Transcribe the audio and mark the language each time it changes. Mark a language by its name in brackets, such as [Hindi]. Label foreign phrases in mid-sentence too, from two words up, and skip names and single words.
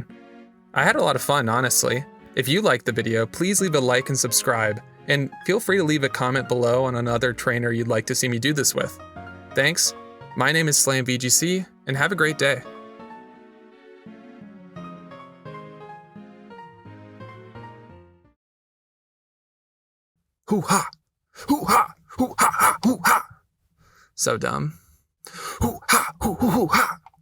[English] I had a lot of fun, honestly. If you liked the video, please leave a like and subscribe, and feel free to leave a comment below on another trainer you'd like to see me do this with. Thanks, my name is SlamVGC, and have a great day. Hoo-ha! Hoo-ha! Hoo-ha-ha! Hoo-ha! So dumb. Hoo ha, hoo hoo hoo ha.